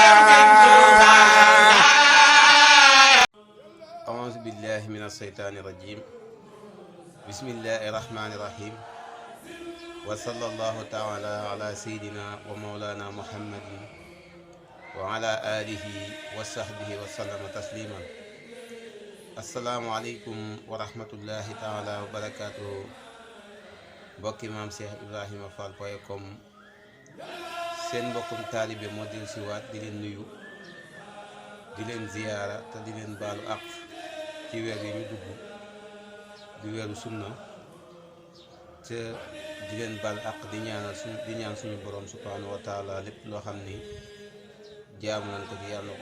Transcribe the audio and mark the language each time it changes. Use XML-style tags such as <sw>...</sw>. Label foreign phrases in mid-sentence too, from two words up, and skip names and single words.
<ar>أعوذ بالله من الشيطان الرجيم بسم الله الرحمن الرحيم وصلى الله تعالى على سيدنا ومولانا محمد وعلى آله وصحبه وسلم تسليما السلام عليكم ورحمة الله تعالى وبركاته</ar> <wo>mbokki maam Cheikh Ibrahima Fall point com seen mbokkum taalibe moo del siwaat di leen nuyu di leen ziyaara te di leen baalu àq ci weer yi ñu dugg di weeru sunna te di leen baal àq di ñaan suñu borom</wo> <ar>سبحانه وتعالى</ar> <wo>lépp loo xam ni jaamu nañ ko ci yàlla na ko</wo>